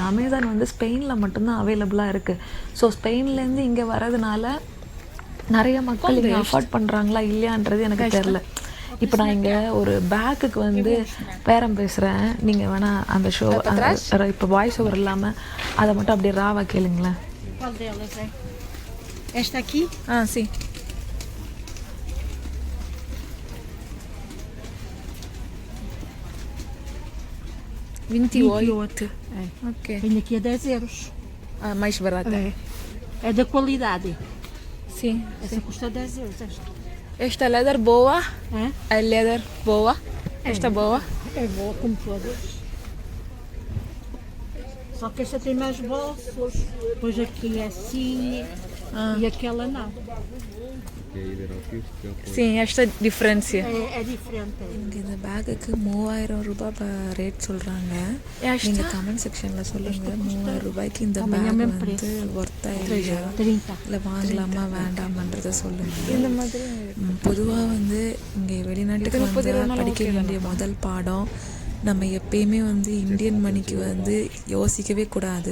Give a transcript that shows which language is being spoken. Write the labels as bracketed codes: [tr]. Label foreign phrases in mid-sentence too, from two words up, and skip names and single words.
[ta] அமேசான் வந்து ஸ்பெயினில் மட்டும்தான் அவைலபிளாக இருக்குது. ஸோ ஸ்பெயின்லேருந்து இங்கே வர்றதுனால நிறைய மக்கள் இங்கே அஃபோர்ட் பண்ணுறாங்களா இல்லையான்றது எனக்கு தெரில. இப்போ நான் இங்கே ஒரு பேக்குக்கு வந்து பேரம் பேசுகிறேன். நீங்கள் வேணால் அந்த ஷோ இப்போ [en] voice over [ta] இல்லாமல் அதை மட்டும் அப்படியே ராவா கேளுங்களேன். [pt] Esta aqui? Ah, sim. €28. Ok. Venho aqui a €10. Ah, mais barata. É da qualidade. Sim. Essa custa €10. Esta leather boa. É? A leather boa. Esta boa. É boa como todas. Só que esta tem mais bolsos. Depois aqui é assim e aquela não. Sim, esta diferença. É diferente. [ta] இங்கே இந்த பேக்குக்கு ₹3000 ரேட் சொல்கிறாங்க. நீங்கள் [en] comment section [ta] சொல்லுங்கள், ₹3000 இந்த பேக் வந்து ஒர்த்தா இல்லையா, 30. இல்லை வாங்கலாமா வேண்டாமான்றதை சொல்லுங்கள். இந்த மாதிரி பொதுவாக வந்து இங்கே வெளிநாட்டுக்கு வந்து படிக்க வேண்டிய முதல் பாடம், நம்ம எப்பயுமே வந்து [en] Indian money [ta] வந்து யோசிக்கவே கூடாது.